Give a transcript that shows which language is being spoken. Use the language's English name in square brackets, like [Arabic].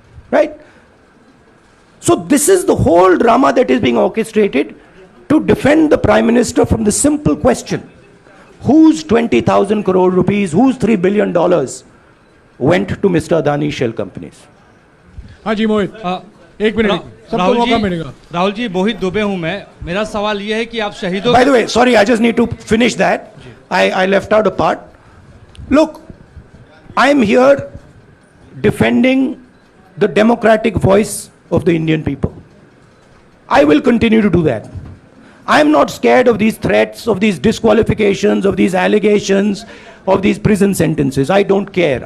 [English] Right? So this is the whole drama that is being orchestrated to defend the Prime Minister from the simple question, whose 20,000 crore rupees, whose $3 billion went to Mr. Adani shell companies? [Hindi] हाँ जी मोहित, एक minute, सबको मौका मिलेगा. राहुल जी, मोहित दुबे हूं मैं. मेरा सवाल ये है कि आप शहीदों. [English] By the way, sorry, I just need to finish that. I left out a part. Look, I am here defending the democratic voice of the Indian people. I will continue to do that. I am not scared of these threats, of these disqualifications, of these allegations, of these prison sentences. I don't care.